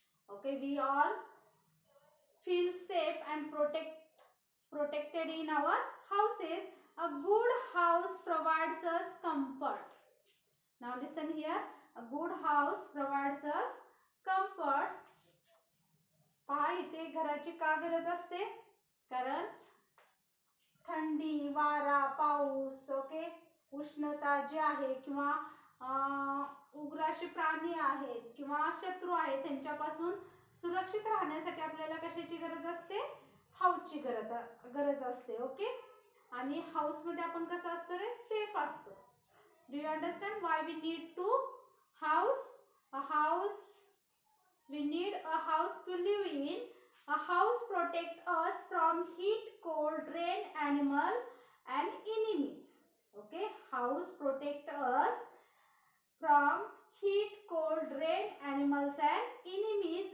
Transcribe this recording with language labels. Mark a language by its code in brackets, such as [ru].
[en] Okay, we all feel safe and protected in our houses. A good house provides us comfort. Now listen here. A good house provides us comforts. [mr] पहा इथे घराची का गरज असते? कारण थंडी, वारा, पाऊस, ओके, उष्णता जी आहे किंवा उग्र असे प्राणी आहेत किंवा शत्रू आहेत त्यांच्यापासून सुरक्षित राहण्यासाठी आपल्याला कशाची गरज असते? हाऊसची गरज असते. ओके. आणि हाऊस मध्ये आपण कसं असतो रे? सेफ असतो. [en] Do you understand why we need to house? A house. We need a house to live in. A house protect us from heat, cold, rain, animal and enemies. Okay, house protect us from heat, cold, rain, animals and enemies.